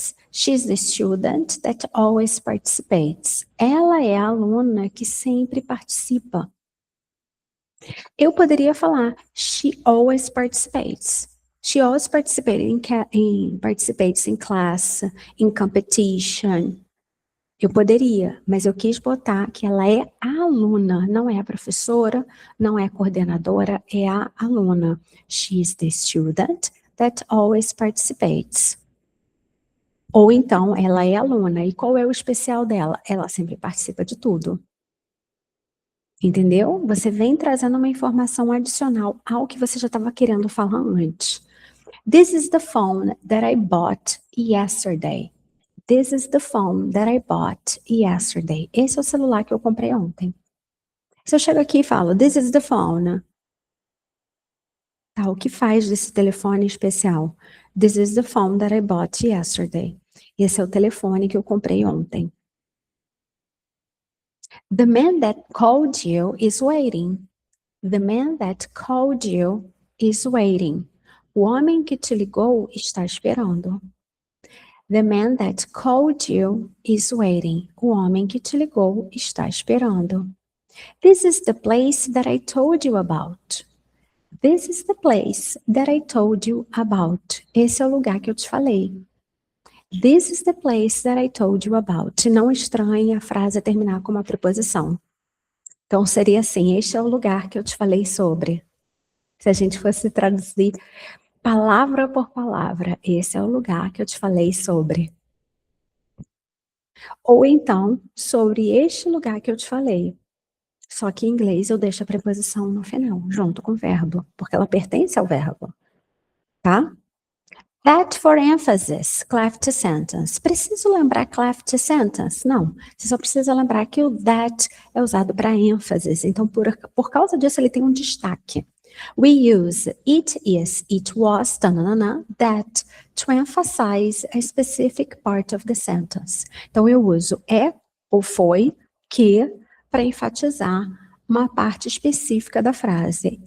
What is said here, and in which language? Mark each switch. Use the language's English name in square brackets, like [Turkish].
[English] She's the student that always participates. [Portuguese] Ela é a aluna que sempre participa. Eu poderia falar, [English] she always participates. She always participates in class, in competition. [Portuguese] Eu poderia, mas eu quis botar que ela é a aluna, não é a professora, não é a coordenadora, é a aluna. [English] She's the student that always participates. [Portuguese] Ou então, ela é aluna. E qual é o especial dela? Ela sempre participa de tudo. Entendeu? Você vem trazendo uma informação adicional ao que você já estava querendo falar antes. [English] This is the phone that I bought yesterday. This is the phone that I bought yesterday. [Portuguese] Esse é o celular que eu comprei ontem. Se eu chego aqui e falo, [English] this is the phone. [Portuguese] Tá, o que faz desse telefone especial? [English] This is the phone that I bought yesterday. [Portuguese] Esse é o telefone que eu comprei ontem. [English] The man that called you is waiting. The man that called you is waiting. [Portuguese] O homem que te ligou está esperando. [English] The man that called you is waiting. [Portuguese] O homem que te ligou está esperando. [English] This is the place that I told you about. This is the place that I told you about. [Portuguese] Esse é o lugar que eu te falei. [English] This is the place that I told you about. [Portuguese] Não estranhe a frase terminar com uma preposição. Então, seria assim, este é o lugar que eu te falei sobre. Se a gente fosse traduzir palavra por palavra, esse é o lugar que eu te falei sobre. Ou então, sobre este lugar que eu te falei. Só que em inglês eu deixo a preposição no final, junto com o verbo, porque ela pertence ao verbo. Tá? [English] That for emphasis, cleft sentence. [Portuguese] Preciso lembrar cleft sentence? Não. Você só precisa lembrar que o that é usado para ênfase. Então, por causa disso, ele tem um destaque. [English] We use it is, it was, tananana, that to emphasize a specific part of the sentence. [Portuguese] Então, eu uso é ou foi, que, para enfatizar uma parte específica da frase.